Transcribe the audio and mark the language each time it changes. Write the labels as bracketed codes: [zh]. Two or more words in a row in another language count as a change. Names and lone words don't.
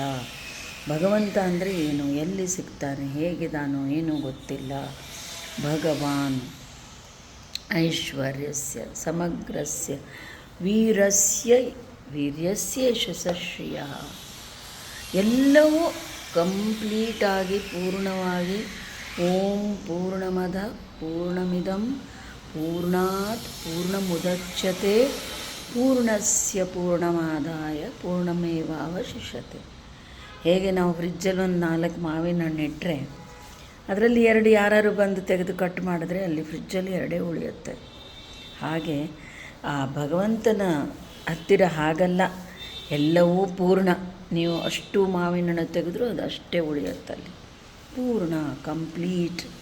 [kn] ಭಗವಂತ ಅಂದರೆ ಏನು, ಎಲ್ಲಿ ಸಿಗ್ತಾನೆ, ಹೇಗಿದಾನೋ ಏನೂ ಗೊತ್ತಿಲ್ಲ. [sa] ಭಗವಾನ್ ಐಶ್ವರ್ಯಸ್ಯ ಸಮಗ್ರಸ್ಯ ವೀರ್ಯಸ್ಯ ಯಶಸ್ಶ್ರಿಯ. [kn] ಎಲ್ಲವೂ ಕಂಪ್ಲೀಟಾಗಿ ಪೂರ್ಣವಾಗಿ [sa] ಓಂ ಪೂರ್ಣಮದ ಪೂರ್ಣಮಿದಂ ಪೂರ್ಣಾತ್ ಪೂರ್ಣಮುದಚ್ಯತೆ ಪೂರ್ಣಸ್ಯ ಪೂರ್ಣಮಾದಾಯ ಪೂರ್ಣಮೇವಾವಶಿಷ್ಯತೆ. [kn] ಹೇಗೆ ನಾವು ಫ್ರಿಜ್ಜಲ್ಲಿ ಒಂದು 4 ಮಾವಿನ ಹಣ್ಣು ಇಟ್ಟರೆ ಅದರಲ್ಲಿ 2 ಯಾರು ಬಂದು ತೆಗೆದು ಕಟ್ ಮಾಡಿದ್ರೆ ಅಲ್ಲಿ ಫ್ರಿಜ್ಜಲ್ಲಿ 2 ಉಳಿಯುತ್ತೆ. ಹಾಗೆ ಆ ಭಗವಂತನ ಹತ್ತಿರ ಹಾಗಲ್ಲ, ಎಲ್ಲವೂ ಪೂರ್ಣ. ನೀವು ಅಷ್ಟು ಮಾವಿನ ಹಣ್ಣು ತೆಗೆದರೂ ಅದು ಅಷ್ಟೇ ಉಳಿಯುತ್ತಲ್ಲಿ, ಪೂರ್ಣ ಕಂಪ್ಲೀಟ್.